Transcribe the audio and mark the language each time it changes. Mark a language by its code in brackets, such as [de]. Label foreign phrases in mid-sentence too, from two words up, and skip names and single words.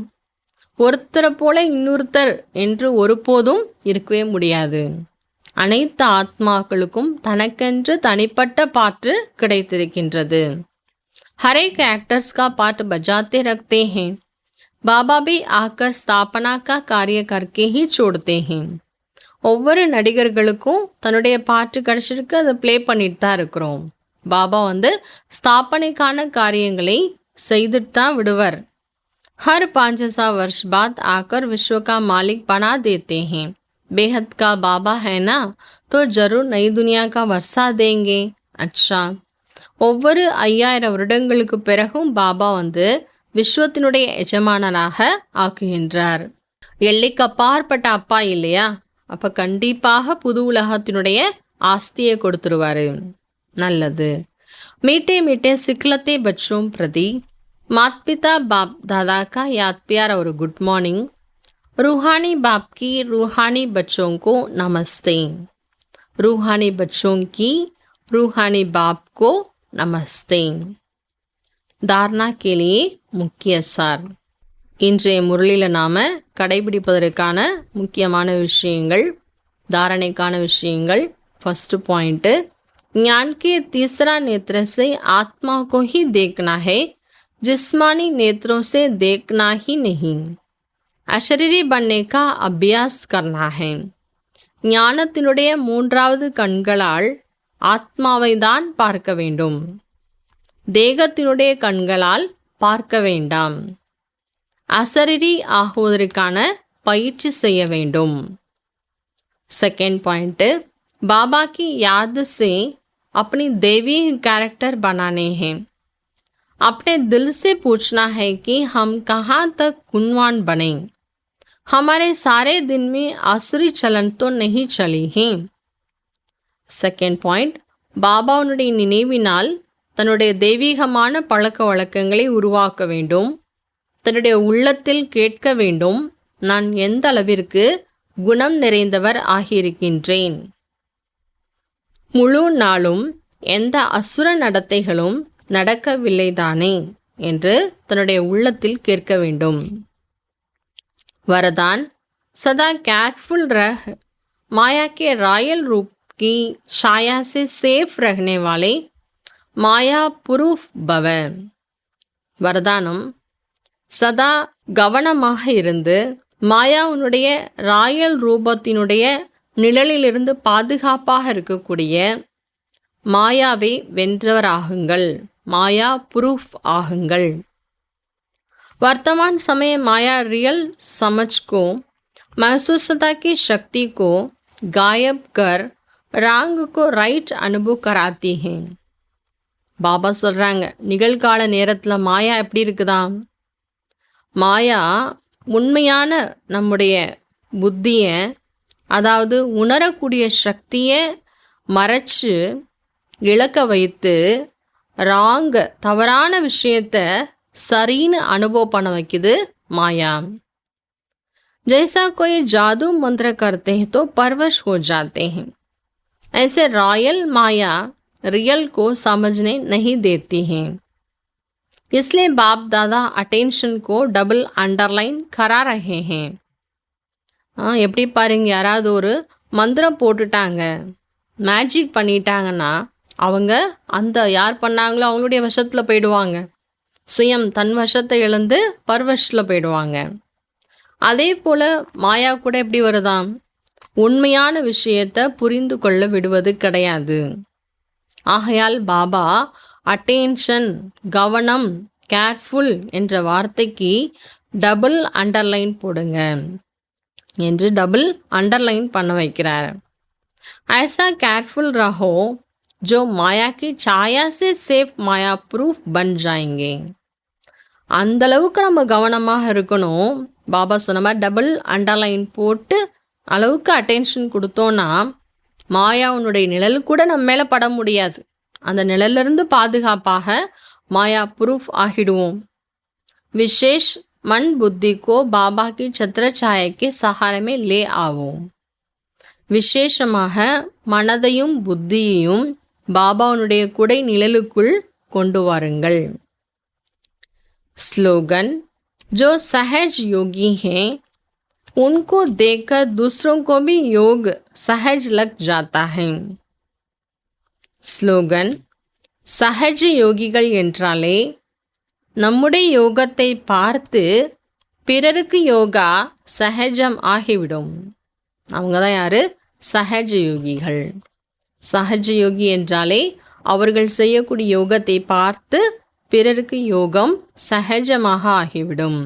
[ta] ஒருத்தரை போல இன்னொருத்தர் என்று ஒருபோதும் இருக்கவே முடியாது. அனைத்து ஆத்மாக்களுக்கும் தனக்கென்று தனிப்பட்ட பாட்டு கிடைத்திருக்கின்றது. [hi] हर एक एक्टर्स का पार्ट बजाते रखते हैं, बाबा भी आकर स्थापना का कार्य करके ही छोड़ते हैं. [ta] ஒவ்வொரு நடிகர்களுக்கும் தன்னுடைய பாட்டு கிடச்சிருக்கு, அதை ப்ளே பண்ணிட்டு தான் இருக்கிறோம். பாபா ஸ்தாபனைக்கான காரியங்களை செய்துட்டு தான் விடுவர். [hi] हर 500 वर्ष बाद आकर विश्व का मालिक बना देते हैं. बेहद का बाबा है ना, तो जरूर नई दुनिया का वर्षा देंगे. अच्छा, [ta] ஒவ்வொரு 5000 வருடங்களுக்கு பிறகும் பாபா விஸ்வத்தினுடைய எஜமானனாக ஆக்குகின்றார். எல்லைக்கு அப்பாற்பட்ட அப்பா இல்லையா, அப்போ கண்டிப்பாக புது உலகத்தினுடைய ஆஸ்தியை கொடுத்துருவாரு. [hi] நல்லது. मीठे मीठे सिकीलधे बच्चों प्रति माता पिता बाप दादा का याद प्यार और गुड मॉर्निंग. रूहानी बाप की रूहानी बच्चों को नमस्ते. रूहानी बच्चों की रूहानी बाप को नमस्ते. [ta] தாரணா [hi] के लिए [ta] முக்கிய சார். இன்றைய முரளியில் நாம் கடைபிடிப்பதற்கான முக்கியமான விஷயங்கள், தாரணைக்கான விஷயங்கள். [en] first point, [hi] ज्ञान के तीसरा नेत्र से आत्मा को ही देखना है, जिस्मानी नेत्रों से देखना ही नहीं. अशरीरी बनने का अभ्यास करना है. [ta] ஞானத்தினுடைய மூன்றாவது கண்களால் ஆத்மாவை தான் பார்க்க வேண்டும், தேகத்தினுடைய கண்களால் பார்க்க வேண்டாம். அசரீரி ஆகுவதற்கான பயிற்சி செய்ய வேண்டும். [en] second point, [hi] बाबा की याद से अपनी देवी कैरेक्टर बनाने हैं. अपने दिल से पूछना है कि हम कहाँ तक गुणवान बने. हमारे सारे दिन में आसुरी चलन तो नहीं चली हैं. [en] second point, [ta] பாபாவுடைய நினைவினால் தன்னுடைய தெய்வீகமான பழக்க வழக்கங்களை உருவாக்க வேண்டும். தன்னுடைய உள்ளத்தில் கேட்க வேண்டும், நான் எந்த அளவிற்கு குணம் நிறைந்தவர் ஆகியிருக்கின்றேன். முழு நாளும் எந்த அசுர நடத்தைகளும் நடக்கவில்லைதானே என்று தன்னுடைய உள்ளத்தில் கேட்க வேண்டும். [hi] वरदान सदा केयरफुल रह, माया के रॉयल रूप की छाया से सेफ रहने वाले माया पुरूफ भव. [ta] வரதானம் சதா கவனமாக இருந்து மாயாவுடைய ராயல் ரூபத்தினுடைய நிழலிலிருந்து பாதுகாப்பாக இருக்கக்கூடிய மாயாவை வென்றவராகுங்கள், மாயா புரூஃப் ஆகுங்கள். [hi] वर्तमान समय माया रियल समझ को, महसूसता की शक्ति को गायब कर रांग को राइट अनुभव कराती हैं. [ta] பாபா சொல்கிறாங்க, நிகழ்கால நேரத்தில் மாயா எப்படி இருக்குதாம்? மாயா உண்மையான நம்முடைய புத்தியை, அதாவது உணரக்கூடிய சக்தியை மறைச்சு இழக்க வைத்து ராங்க தவறான விஷயத்தை சரின்னு அனுபவம் பண்ண வைக்குது माया. [hi] जैसा कोई जादू मंत्र करते हैं तो परवश हो जाते हैं, ऐसे रॉयल माया रियल को समझने नहीं देती हैं. इसलिए बाप दादा अटेंशन को [en] double underline [hi] करा रहे हैं. [ta] எப்படி பாருங்க, யாராவது ஒரு மந்திரம் போட்டுட்டாங்க, மேஜிக் பண்ணிட்டாங்கன்னா அவங்க அந்த யார் பண்ணாங்களோ அவங்களுடைய வசத்தில் போயிடுவாங்க. சுயம் தன் வசத்தை இழந்து பர்வஷில் போயிடுவாங்க. அதே போல் மாயா கூட எப்படி வருதாம்? உண்மையான விஷயத்தை புரிந்து கொள்ள விடுவது கிடையாது. ஆகையால் பாபா அட்டென்ஷன், கவனம், கேர்ஃபுல் என்ற வார்த்தைக்கு [en] double underline [ta] போடுங்க என்று [en] double underline [ta] பண்ண வைக்கிறார். [hi] ऐसा केयरफुल रहो जो माया की छाया से सेफ माया प्रूफ बन जाएंगे. [ta] அந்த அளவுக்கு நம்ம கவனமாக இருக்கணும். பாபா சொன்ன மாதிரி [en] double underline [ta] போட்டு அளவுக்கு அட்டென்ஷன் கொடுத்தோன்னா மாயாவுனுடைய நிழல் கூட நம்ம மேலே பட முடியாது. அந்த நிழலிருந்து பாதுகாப்பாக மாயா ப்ரூஃப் ஆகிடுவோம். [hi] विशेष मन बुद्धि को बाबा की छत्र छाया के सहारे में ले आओ. [ta] விசேஷமாக மனதையும் புத்தியையும் பாபாவுனுடைய குடை நிழலுக்குள் கொண்டு வாருங்கள். [hi] स्लोगन, जो सहज योगी हैं उनको देखकर दूसरों को भी योग सहज लग जाता है. [ta] ஸ்லோகன், சஹஜ யோகிகள் என்றாலே நம்முடைய யோகத்தை பார்த்து பிறருக்கு யோகா சஹஜம் ஆகிவிடும். அவங்க தான் யாரு? சஹஜ யோகிகள். சஹஜ யோகி என்றாலே அவர்கள் செய்யக்கூடிய யோகத்தை பார்த்து பிறருக்கு யோகம் சஹஜமாக ஆகிவிடும்.